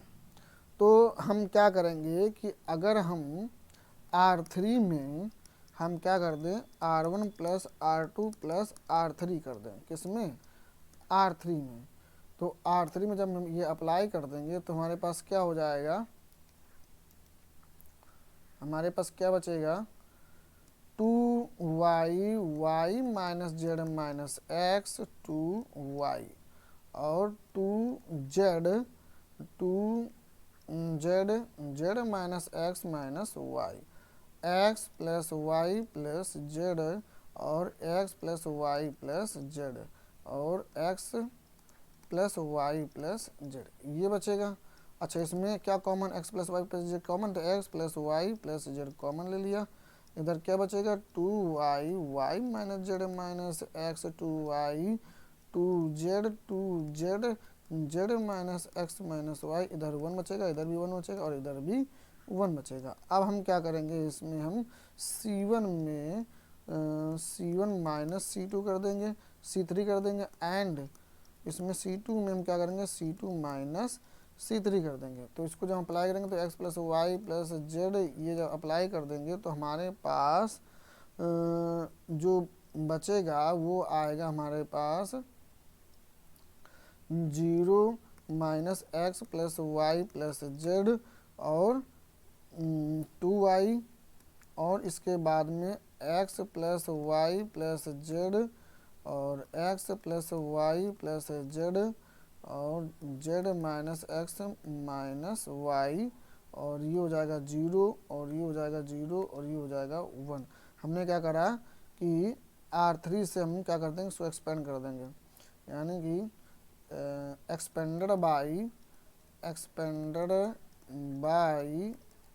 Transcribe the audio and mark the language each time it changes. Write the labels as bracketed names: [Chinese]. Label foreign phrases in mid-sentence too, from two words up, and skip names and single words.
[Hindi] तो हम क्या करेंगे कि अगर हम R3 में हम क्या कर दें, R1 + R2 + R3 कर दें, किसमें, R3 में। तो R3 में जब हम ये अप्लाई कर देंगे तो हमारे पास क्या हो जाएगा, हमारे पास क्या बचेगा, 2y - z - x 2y और 2z z - x - y, x + y + z और x + y + z और x + y + z ये बचेगा। अच्छा, इसमें क्या कॉमन, x + y + z कॉमन, तो x + y + z कॉमन ले लिया। इधर क्या बचेगा, 2y - z - x 2y 2z z - x - y, इधर 1 बचेगा, इधर भी 1 बचेगा और इधर भी 1 बचेगा। अब हम क्या करेंगे, इसमें हम C1 में C1 - C2 कर देंगे, C3 कर देंगे, एंड इसमें C2 में हम क्या करेंगे, C2 - C3 कर देंगे। तो इसको जब अप्लाई करेंगे तो x + y + z ये जब अप्लाई कर देंगे तो हमारे पास जो बचेगा वो आएगा हमारे पास 0 - x + y + z और 2y और इसके बाद में x + y + z और x + y + z और z - x - y और ये हो जाएगा 0 और ये हो जाएगा 0 और ये हो जाएगा 1। हमने क्या करा कि R3 से हम क्या कर देंगे, इसको एक्सपेंड कर देंगे, यानी कि [English] expanded by